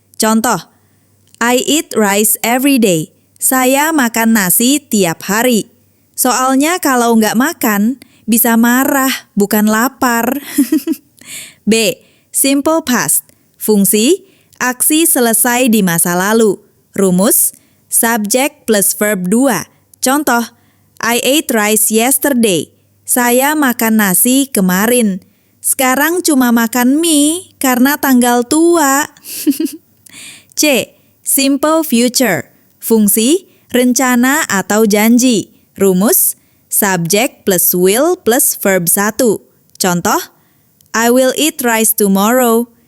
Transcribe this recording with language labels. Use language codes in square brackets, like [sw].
[en] Contoh, I eat rice every day. [id] Saya makan nasi tiap hari. Soalnya kalau nggak makan, bisa marah, bukan lapar. B. Simple past. Fungsi, aksi selesai di masa lalu. Rumus, subject plus verb 2. [en] Contoh, I ate rice yesterday. [id] Saya makan nasi kemarin. Sekarang cuma makan mie karena tanggal tua. C. [en] Simple future. [id] Fungsi, rencana atau janji. Rumus, subject plus will plus verb 1. [en] Contoh, I will eat rice tomorrow.